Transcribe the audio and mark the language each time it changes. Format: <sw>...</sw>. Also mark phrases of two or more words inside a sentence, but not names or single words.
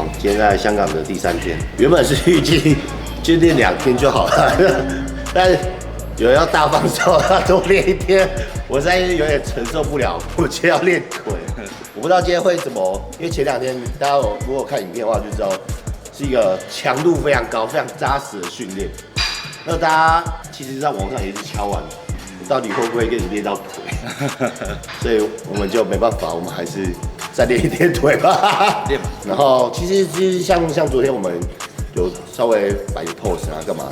<zh>今天在香港的第3天，原本是預計就練2天就好了，但是有人要大放手，要多練1天，我實在是有點承受不了。我今天要練腿，我不知道今天會怎麼，因為前2天大家如果看影片的話就知道，是一個強度非常高、非常扎實的訓練。那大家其實在網上也是敲碗，到底會不會給你練到腿？所以我們就沒辦法，我們還是再練1天腿吧。練吧。然後其實像昨天我們有稍微擺個 pose 啊，幹嘛？</zh>